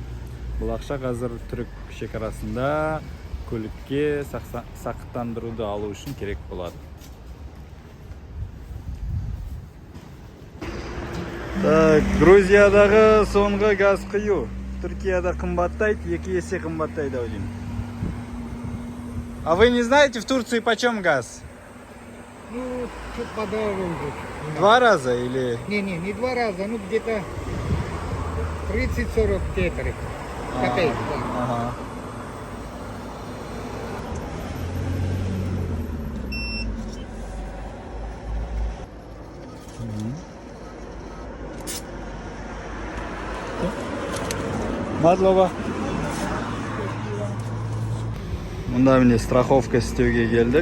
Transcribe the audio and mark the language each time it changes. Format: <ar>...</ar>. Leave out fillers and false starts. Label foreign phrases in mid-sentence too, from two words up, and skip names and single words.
<kk>Бұл ақша қазір түрік шекарасында көлікке сақтандыруды алу үшін керек болады. Так, Грузиядағы соңғы газ құю. Түркияда қымбаттайды, 2 есе қымбаттайды ойлаймын.</kk> <ru>А вы не знаете, в Турции почем газ? Ну, чуть подороже. 2 раза или? Не 2 раза, ну где-то 30-40 копеек. Ага. Мадлова.</ru> <kk>Мұнда міне страховка істеуге келдік.</kk>